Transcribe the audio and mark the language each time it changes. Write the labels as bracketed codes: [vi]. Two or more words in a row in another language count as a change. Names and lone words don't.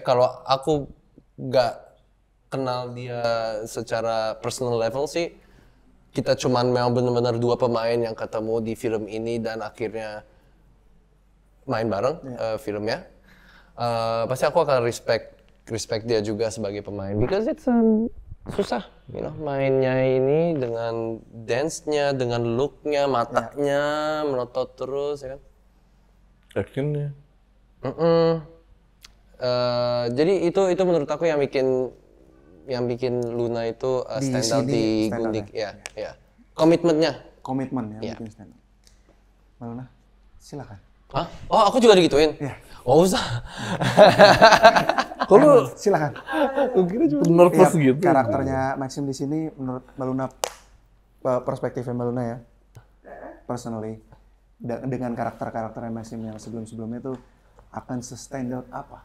[id] Kalau aku nggak kenal dia secara [en] personal level [id] sih, kita cuman memang benar-benar dua pemain yang ketemu di film ini dan akhirnya main bareng filmnya. Pasti aku akan respect dia juga sebagai pemain [en] because it's [id] susah, [en] you know, [id] mainnya ini dengan dance-nya, dengan look-nya, matanya melotot terus ya kan. Actionnya. Jadi itu menurut aku yang bikin Luna itu [en] stand out [id] di Gundik ya. Komitmen yang Iya. bikin [en] stand out. [id] Maluna, silakan. Hah? Oh, aku juga digituin? Iya. Oh, usah. Kalau Silakan. nervous Iya, gitu. karakternya Maxim di sini menurut Maluna, perspektifnya Maluna ya, personally, dengan karakternya Maxim yang sebelum-sebelumnya itu akan [en] sustain out [id] apa?